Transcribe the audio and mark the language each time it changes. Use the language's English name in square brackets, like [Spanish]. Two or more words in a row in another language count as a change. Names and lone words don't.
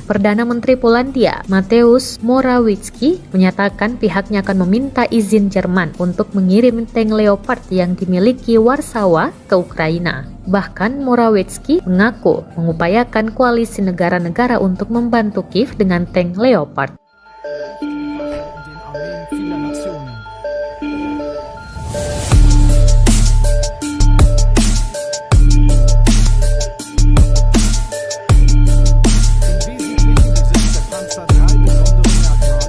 [Indonesian] Perdana Menteri Polandia Mateusz Morawiecki menyatakan pihaknya akan meminta izin Jerman untuk mengirim tank Leopard yang dimiliki Warsawa ke Ukraina. Bahkan Morawiecki mengaku mengupayakan koalisi negara-negara untuk membantu Kiev dengan tank Leopard. [German] Vieler Nationen. Im Wesentlichen besitzt der Panzer drei besondere Merkmale.